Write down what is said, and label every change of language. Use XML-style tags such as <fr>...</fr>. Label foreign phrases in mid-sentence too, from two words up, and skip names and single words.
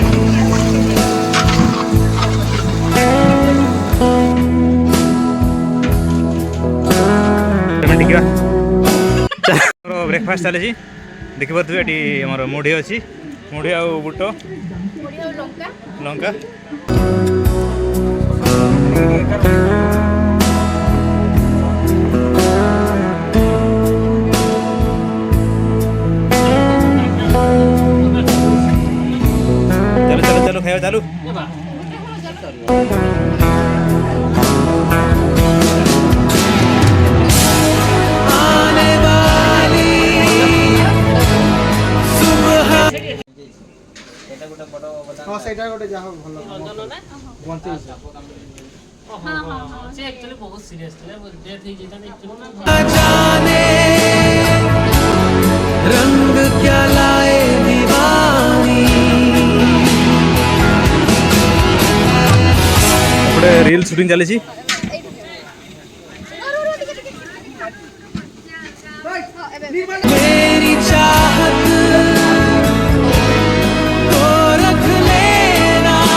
<or>ଟିକେ ଆମର ବ୍ରେକଫାଷ୍ଟ ଚାଲିଛି ଦେଖିପାରୁଥିବେ ଏଠି ଆମର ମୁଢ଼ି ଅଛି ମୁଢ଼ି ଆଉ ବୁଟ ଲଙ୍କା ଚାଲୁ ଚାଲୁ ଚାଲୁ ଖାଇବା ଚାଲୁ</or> <hi>आने वाली सुबह</hi> <or>ହଁ ସେଇଟା ଗୋଟେ ଯାହା ଭଲ</or> <hi>जाने रंग क्या लाए दीवानी</hi> <or>ଏପଟେ</or> <en>reel shooting</en> <or>ଚାଲିଛି</or> <hi>मेरी चाहत को रख लेना</hi>